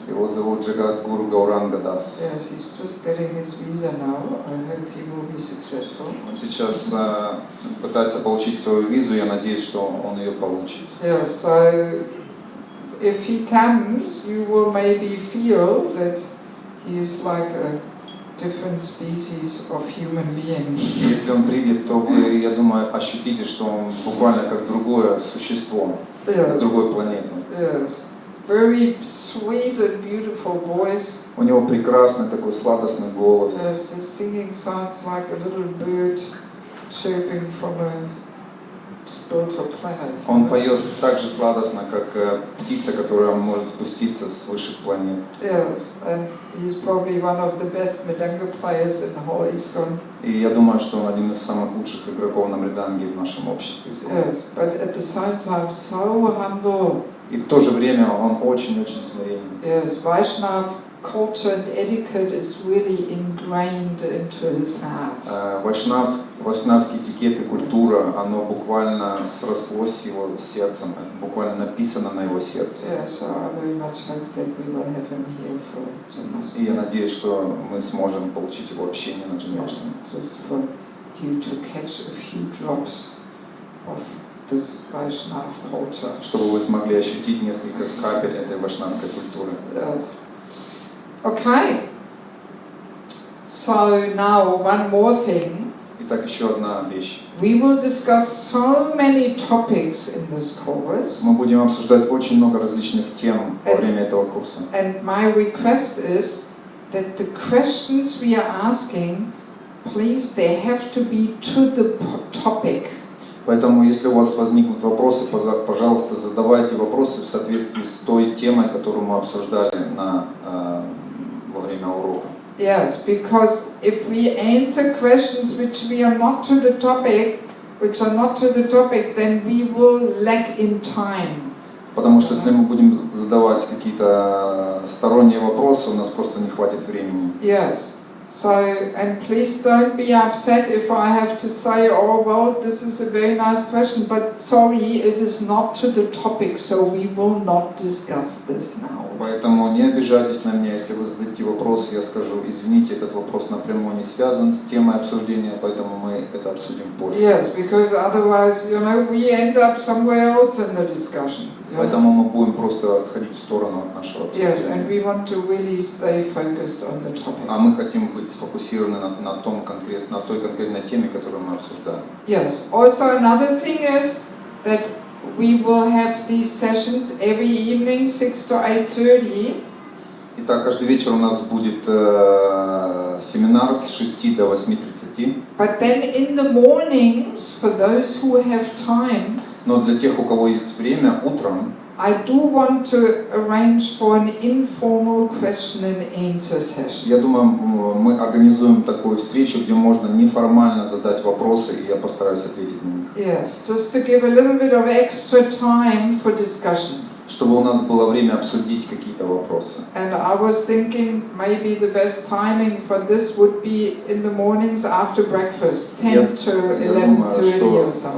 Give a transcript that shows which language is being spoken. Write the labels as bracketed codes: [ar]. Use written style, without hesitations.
[ru] Его зовут Джагадгуру Гауранга Дас. [en] Yes, he's just getting his visa now. I hope he will be successful. [ru] Он сейчас пытается получить свою визу, я надеюсь, что он ее получит. [en] Yeah, so if he comes, you will maybe feel that he is like a different species of human being. [ru] Если он придет, то вы, я думаю, ощутите, что он буквально как другое существо с другой планеты. [en] Yes. Very sweet and beautiful voice. [ru] У него прекрасный такой сладостный голос. [en] Yes, his singing sounds like a little bird chirping from a spiritual planet. [ru] Он поет так же сладостно, как птица, которая может спуститься с высших планет. [en] Yes, and he's probably one of the best Mridanga players in the whole ISKCON. [ru] И я думаю, что он один из самых лучших игроков на мриданге в нашем обществе. [en] Yes, but at the same time so humble. [ru] И в то же время он очень-очень смиренный. [en] Yes, Vaishnav culture and etiquette is really ingrained into his heart. [ru] Вайшнавский этикет и культура, оно буквально срослось с его сердцем, буквально написано на его сердце. [en] Yeah, so I very much hope that we will have him here for Janmashtami. [ru] И я надеюсь, что мы сможем получить его общение на Джанмаштами. [en] Just for you to catch a few drops of this Vaishnav culture. [ru] Чтобы вы смогли ощутить несколько капель этой вайшнавской культуры. [en] Yes. Okay. So now one more thing. [ru] Итак, еще одна вещь. [en] We will discuss so many topics in this course. [ru] Мы будем обсуждать очень много различных тем во время этого курса. [en] And my request is that the questions we are asking, please, they have to be to the topic. [ru] Поэтому, если у вас возникнут вопросы, пожалуйста, задавайте вопросы в соответствии с той темой, которую мы обсуждали во время урока. [en] Yes, because if we answer questions which are not to the topic, then we will lack in time. [ru] Потому что если мы будем задавать какие-то сторонние вопросы, у нас просто не хватит времени. [en] Yes, So, and please don't be upset if I have to say, oh well, this is a very nice question, but sorry, it is not to the topic, so we will not discuss this now. [ru] Поэтому не обижайтесь на меня, если вы зададите вопрос, я скажу, извините, этот вопрос напрямую не связан с темой обсуждения, поэтому мы это обсудим позже. [en] Yes, because otherwise, you know, we end up somewhere else in the discussion. [ru] Поэтому мы будем просто отходить в сторону от нашего обсуждения. [en] Yes, and we want to really stay focused on the topic. [ru] А мы хотим быть сфокусированы на той конкретной теме, которую мы обсуждаем. [en] Yes. Also, another thing is that we will have these sessions every evening, 6 to 8:30. [ru] Итак, каждый вечер у нас будет семинар с 6 до 8:30. [en] But then in the mornings, for those who have time, [ru] Но для тех, у кого есть время, утром [en] I do want to arrange for an informal question and answer session. [ru] я думаю, мы организуем такую встречу, где можно неформально задать вопросы, и я постараюсь ответить на них. [en] Yes, just to give a little bit of extra time for discussion. [ru] Чтобы у нас было время обсудить какие-то вопросы. [en] And I was thinking maybe the best timing for this would be in the mornings after breakfast, 10 to 11:30 or something.